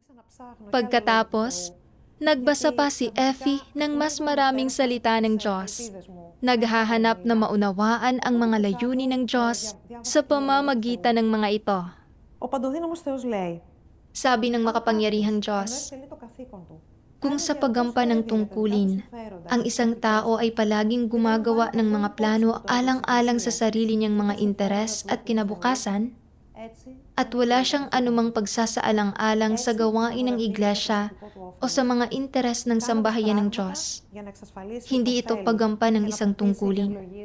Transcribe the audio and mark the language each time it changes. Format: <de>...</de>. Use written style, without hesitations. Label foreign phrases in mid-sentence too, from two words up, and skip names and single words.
<tl>Pagkatapos, nagbasa pa si Effie ng mas maraming salita ng Diyos. Naghahanap na maunawaan ang mga layunin ng Diyos sa pamamagitan ng mga ito.</tl> <el>Ο παντοδύναμος Θεός λέει,</el> <tl>Sabi ng makapangyarihang Diyos, kung sa paggampan ng tungkulin, ang isang tao ay palaging gumagawa ng mga plano alang-alang sa sarili niyang mga interes at kinabukasan, at wala siyang anumang pagsasaalang-alang sa gawain ng iglesia o sa mga interes ng sambahayan ng Diyos, hindi ito paggampan ng isang tungkulin.</tl>